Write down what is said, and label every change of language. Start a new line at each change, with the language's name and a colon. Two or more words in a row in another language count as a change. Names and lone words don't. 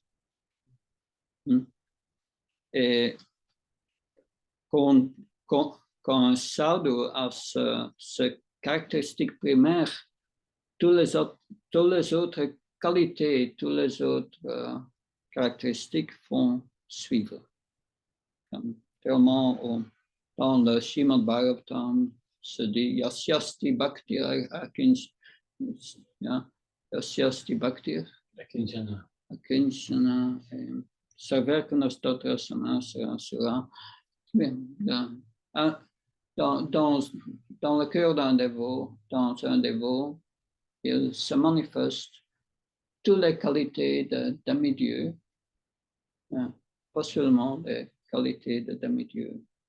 French: Et quand un sadhu a ce caractéristique primaire, toutes les autres qualités, toutes les autres caractéristiques vont suivre. Tellement dans le Srimad Bhagavatam se dit
Sanskrit: Yasyasti Bhaktir Yasyasti Bhaktir Akinchana Sarvekana Stotra Samasara Sura.
French: Dans le cœur d'un dévot, il se manifeste toutes les qualités de demi-dieu, pas seulement les qualités de demi-dieu,